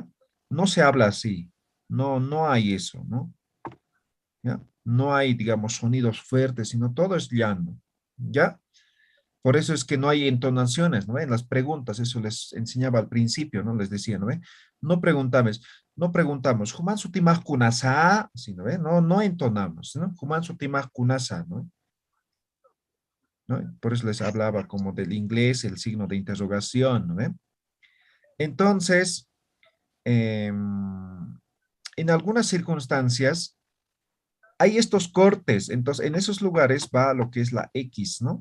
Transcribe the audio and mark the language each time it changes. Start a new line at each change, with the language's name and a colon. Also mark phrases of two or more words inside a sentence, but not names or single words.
Spanish: No se habla así, no hay eso, ¿no? ¿Ya? No hay, digamos, sonidos fuertes, sino todo es llano, ¿ya? Por eso es que no hay entonaciones, ¿no? En las preguntas, eso les enseñaba al principio, ¿no? Les decía, ¿no ve? No preguntamos,
Aymara: ¿Juman sutimaj kunasa?
Spanish: ¿Sí, no ve? No entonamos, ¿no?
Aymara: ¿Juman sutimaj kunasa?
Spanish: ¿No? ¿No? Por eso les hablaba como del inglés, el signo de interrogación, ¿no ve? Entonces, en algunas circunstancias, hay estos cortes, entonces en esos lugares va lo que es la X, ¿no?